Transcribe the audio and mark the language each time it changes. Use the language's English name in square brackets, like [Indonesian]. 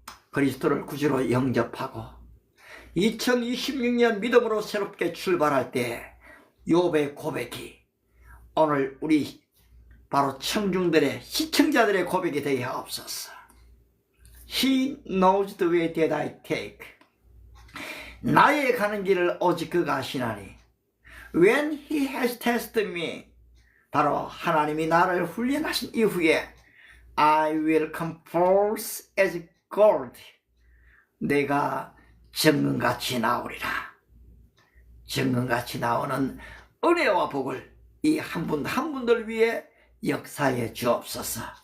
[Korean] 그리스도를 구주로 영접하고 2026년 믿음으로 새롭게 출발할 때 욥의 고백이 오늘 우리 바로 청중들의 시청자들의 고백이 되게 하옵소서. [English] He knows the way that I take. [Korean] 나의 가는 길을 오직 그가 아시나니 [English] When he has tested me, [Korean] 바로 하나님이 나를 훈련하신 이후에 [English] I will come forth as gold. [Korean] 내가 정금같이 나오리라. 정금같이 나오는 은혜와 복을 이 한 분 한 분들 위해 역사해 주옵소서.